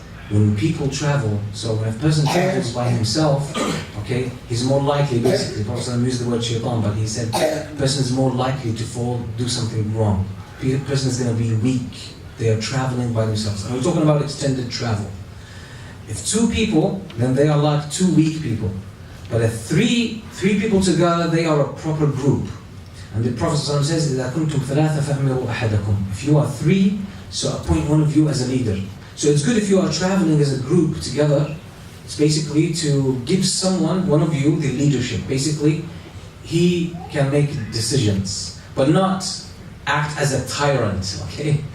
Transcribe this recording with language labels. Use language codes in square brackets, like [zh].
[en] When people travel, so when a person travels by himself, okay, he's more likely, basically, the Prophet ﷺ used the word shaitan, but he said the person is more likely to fall, do something wrong. The person is going to be weak. They are traveling by themselves. And we're talking about extended travel. If two people, then they are like two weak people. But if three people together, they are a proper group. And the Prophet ﷺ says, [ar] إِذَا كُنْتُمْ ثَلَاثَ فَأَمِرُوا أَحَدَكُمْ. [en] If you are three, so appoint one of you as a leader. So it's good if you are traveling as a group together. It's basically to give someone, one of you, the leadership. Basically, he can make decisions, but not act as a tyrant, okay?